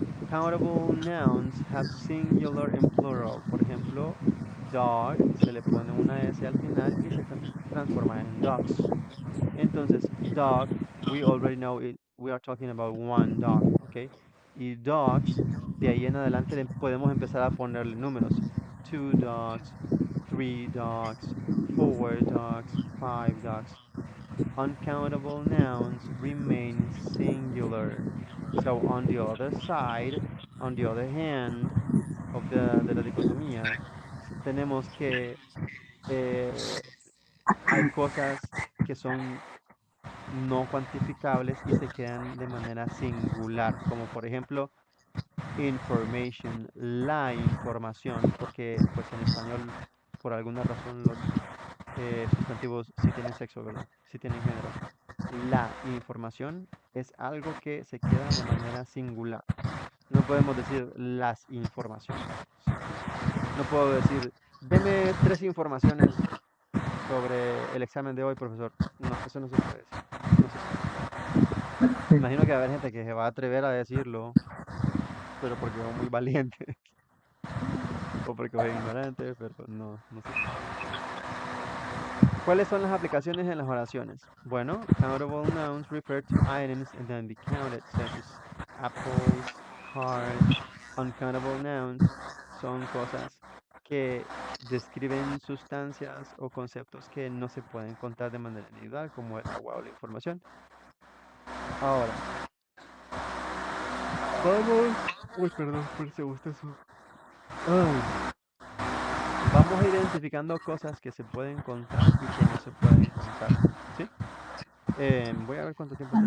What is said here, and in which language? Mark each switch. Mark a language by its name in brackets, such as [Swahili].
[English] Countable nouns have singular and plural. [Spanish] Por ejemplo, dog se le pone una S al final y se transforma en dogs. [English] Entonces, dog, we already know it, we are talking about one dog, ¿ok? [Spanish] Y dogs, de ahí en adelante podemos empezar a ponerle números. [English] Two dogs, three dogs, four dogs, five dogs. Uncountable nouns remain singular. So on the other side, on the other hand [Spanish] de la dicotomía, tenemos que eh, hay cosas que son no cuantificables y se quedan de manera singular, como por ejemplo information, la información, porque pues en español por alguna razón los sustantivos sí tienen sexo, ¿verdad? Sí tienen género. La información es algo que se queda de manera singular. No podemos decir las informaciones. No puedo decir, deme tres informaciones sobre el examen de hoy, profesor. No, eso no se puede decir. No se puede. Imagino que va a haber gente que se va a atrever a decirlo, pero porque es muy valiente o porque es ignorante, pero no, no se puede. ¿Cuáles son las aplicaciones en las oraciones? [English] Bueno, countable nouns refer to items and then be counted, such as apples, cars. [Spanish] Uncountable nouns son cosas que describen sustancias o conceptos que no se pueden contar de manera individual, como el agua o la información. Ahora, vamos. Uy, perdón, por ese gustazo. Ay. Vamos identificando cosas que se pueden contar y que no se pueden contar. ¿Sí? Voy a ver cuánto tiempo tenemos